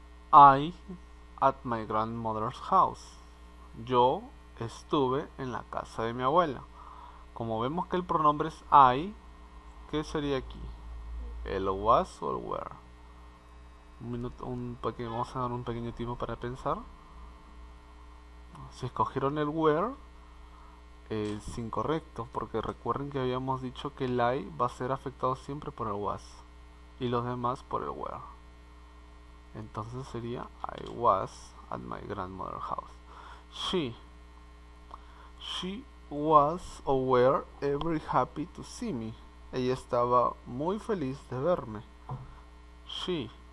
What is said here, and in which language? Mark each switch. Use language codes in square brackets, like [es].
[en] I at my grandmother's house. [es] Yo estuve en la casa de mi abuela. Como vemos que el pronombre es I, ¿qué sería aquí? ¿El was o el were? Vamos a dar un pequeño tiempo para pensar. Si escogieron el were, es incorrecto, porque recuerden que habíamos dicho que el I va a ser afectado siempre por el was y los demás por el were. Entonces sería [en] I was at my grandmother's house. She was or were very happy to see me. [es] Ella estaba muy feliz de verme. She.